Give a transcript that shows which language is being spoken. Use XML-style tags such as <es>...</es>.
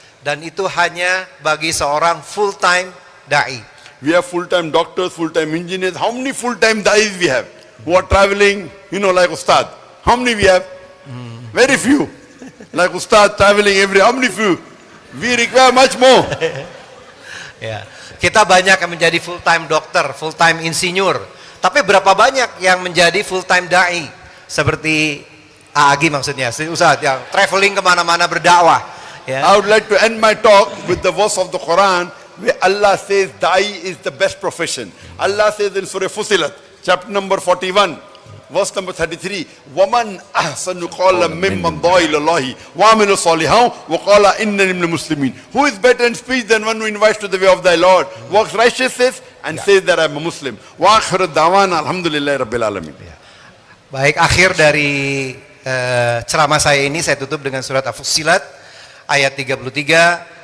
<id>Dan itu hanya bagi seorang full-time da'i.</id> <en>We have full-time doctors, full-time engineers. How many full-time da'is we have? Who are traveling, like Ustad. How many we have? Very few. Like Ustad traveling how many few? We require much more.</en> <id>Ya, kita banyak yang menjadi full-time dokter, full-time insinyur. Tapi berapa banyak yang menjadi full-time da'i? Seperti Agi maksudnya, Ustaz yang traveling kemana-mana berdakwah. Ya.</id> <en>I would like to end my talk with the verse of the Quran where Allah says da'i is the best profession. Allah says in Surah Fusilat, chapter number 41, verse number 33,</en> <ar>وَمَنْ أَحْسَنُ قَالَ مِمَّنْ دَعَا إِلَى اللَّهِ وَعَمِلَ صَالِحًا وَقَالَ إِنَّنِي مِنَ الْمُسْلِمِينَ.</ar> <en>Who is better in speech than one who invites to the way of thy Lord, works righteousness, and says that I am a Muslim.</en> <ar>وَآخِرُ الدَّعْوَانَ الْحَمْدُ لِلَّهِ رَبِّ الْعَالَمِينَ.</ar> <id>Baik, akhir dari ceramah saya ini saya tutup dengan surat Al-Fussilat ayat 33.</id>